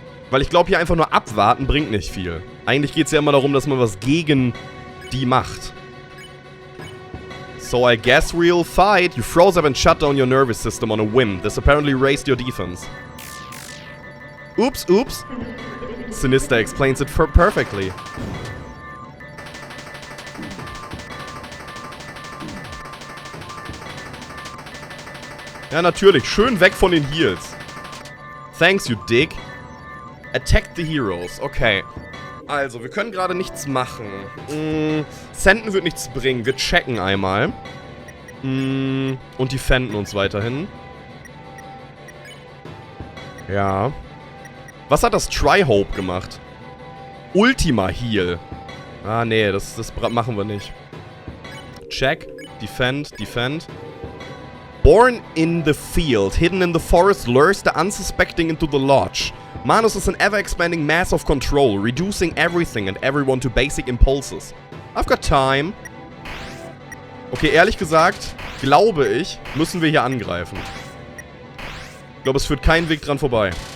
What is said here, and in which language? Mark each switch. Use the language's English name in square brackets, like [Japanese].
[German] Weil ich glaube, hier einfach nur abwarten bringt nicht viel. Eigentlich geht es ja immer darum, dass man was gegen die macht. [English] So I guess we'll fight. You froze up and shut down your nervous system on a whim. This apparently raised your defense. Oops, oops. Sinister explains it perfectly. [German] Ja, natürlich. Schön weg von den Heals. [English] Thanks, you dick. Attack the heroes. Okay. [German] Also, wir können gerade nichts machen. Senden wird nichts bringen. Wir checken einmal. Und defenden uns weiterhin. Ja. Was hat das Try-Hope gemacht? Ultima Heal. Ah, nee, das machen wir nicht. [English] Check. Defend. Defend. Born in the field, hidden in the forest, lures the unsuspecting into the lodge. Manus is an ever-expanding mass of control, reducing everything and everyone to basic impulses. I've got time. [German] Okay, ehrlich gesagt, glaube ich, müssen wir hier angreifen. Ich glaube, es führt kein Weg dran vorbei.